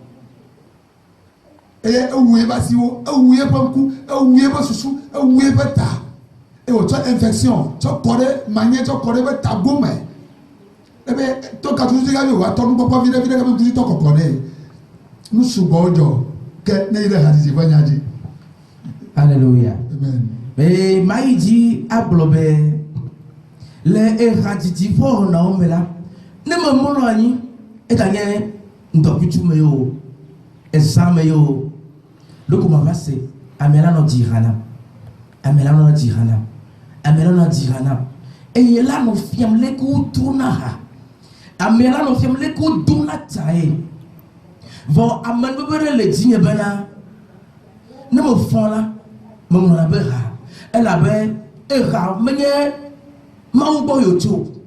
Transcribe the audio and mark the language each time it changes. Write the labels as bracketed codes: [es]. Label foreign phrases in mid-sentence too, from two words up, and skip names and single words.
[ee] eye ewu ye be asiwo ewu ye ƒe ŋku ewu ye be susu ewu ye be ta eye wòtsɔ infection tsɔ kɔ ɖe manye tsɔ kɔ ɖe be tago me ebe to katutu ka bi wòatɔ nukpɔkpɔ vi ɖe ke be ŋuti tɔ kɔkɔ nɛ nusugbɔwo dzɔ ke ne yi ɖe hadzidzi ƒe nya dzi. [fr] Alléluia. Amen. [ee] Mais maïdi ablobe le hadzidzi ƒe wɔnawo me la ne me mlɔ anyi eganye ŋdɔkutsu me o ezã me o loko ma va se ame la nɔ dzi hana ame la nɔ dzi hana ame la nɔ dzi hana eye la nɔ fiam leke wotrona ha ame la nɔ fiam leke wodona tae vɔ ame bebe ɖe le dzinye bena ne me fɔ la me ŋlɔna be ha elabe eha menye Mawu gbɔ yotso